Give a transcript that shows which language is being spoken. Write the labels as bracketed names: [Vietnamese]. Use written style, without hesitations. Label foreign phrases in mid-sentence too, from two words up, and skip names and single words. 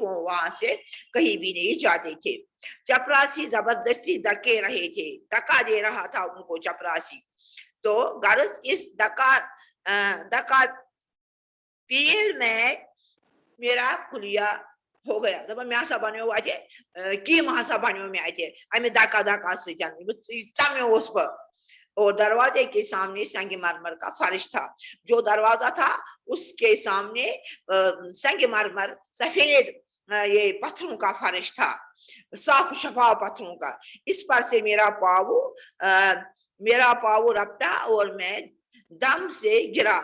[Urdu] وہ وہاں سے کہیں بھی نہیں جاتے تھے. چپراسی زبردستی دکا دے رہا تھا ان کو چپراسی. تو غرض اس دکا پیل میں میرا کھلیا ہو گیا. [Kashmiri] دپان مے ہسا بنیو اتہ کیم ہسا بنیو مے اتہ امہ دکا سۭتۍ ژمیوس بہ. [Urdu] اور دروازے کے سامنے سنگ مرمر کا فرش تھا. جو دروازہ تھا اس کے سامنے سنگ مرمر سفید یہ پتھروں کا فرش تھا صاف شفاف پتھروں کا. اس پر سے میرا پاؤ رپٹا اور میں دم سے گرا.